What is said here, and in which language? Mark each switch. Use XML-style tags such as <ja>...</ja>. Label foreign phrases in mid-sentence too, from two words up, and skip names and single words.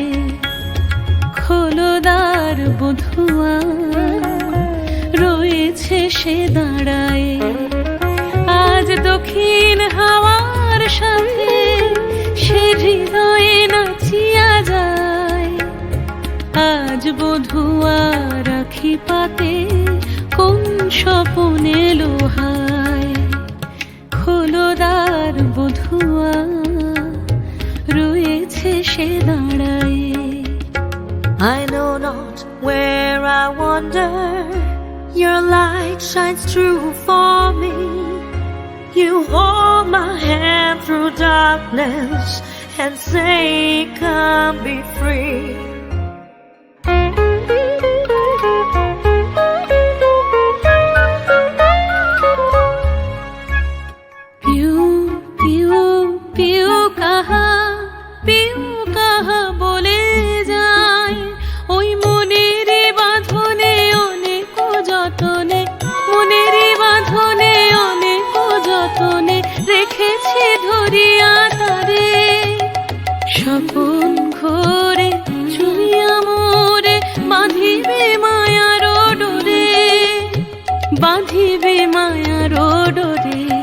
<bn>খোলদার বধুয়া রয়েছে সে দাঁড়ায়ে, আজ দক্ষিণ হাওয়ার সাথে সে হৃদয়ে নাচিয়া যায়। আজ বধুয়া রাখি পাতে কোন স্বপনে লোহায়। খোলদার বধুয়া রয়েছে সে দাঁড়ায়ে।</bn> <en>I know not where I wander, your light shines true for me. You hold my hand through darkness and say, come be free.</en> <bn>পিউ, পিউ, পিউ কাহা, পিউ কাহা বলে যায়, ওই মনেরই বাঁধনে অনেক যতনে, মনেরই বাঁধনে অনেক যতনে রেখেছি ধরিয়া তারে। স্বপন ঘোরে চুইয়া মোরে বাঁধিবে মায়ার ডোরে, বাঁধিবে মায়ার ডোরে।</bn>